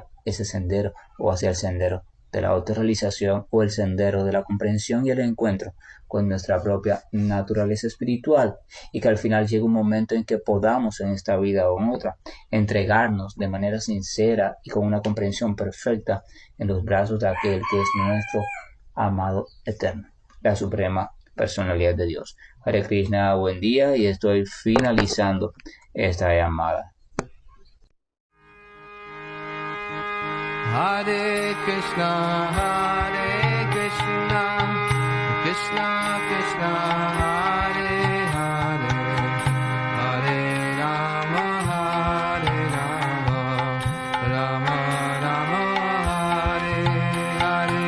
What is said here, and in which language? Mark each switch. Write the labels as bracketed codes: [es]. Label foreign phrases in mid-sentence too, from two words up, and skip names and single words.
[es] ese sendero o hacia el sendero de la autorrealización o el sendero de la comprensión y el encuentro con nuestra propia naturaleza espiritual y que al final llegue un momento en que podamos en esta vida o en otra entregarnos de manera sincera y con una comprensión perfecta en los brazos de aquel que es nuestro amado eterno, la suprema personalidad de Dios. Hare Krishna, buen día y estoy finalizando esta llamada. [sa] हरे कृष्ण, कृष्ण कृष्ण, हरे हरे, हरे राम, राम राम, हरे हरे.